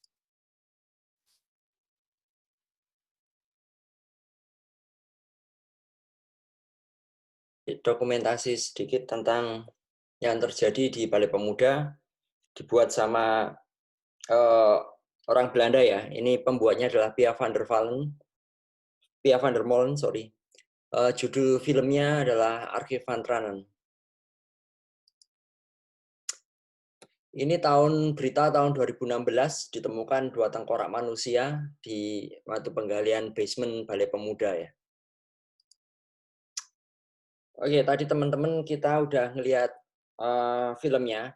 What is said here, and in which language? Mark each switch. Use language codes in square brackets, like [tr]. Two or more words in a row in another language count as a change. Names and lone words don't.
[id] Dokumentasi sedikit tentang yang terjadi di Balai Pemuda, dibuat sama orang Belanda ya. Ini pembuatnya adalah Pia van der Molen, sorry. Judul filmnya adalah Archief van Tranen. Ini berita tahun 2016 ditemukan 2 tengkorak manusia di waktu penggalian basement Balai Pemuda ya. Oke, tadi teman-teman kita udah ngelihat filmnya.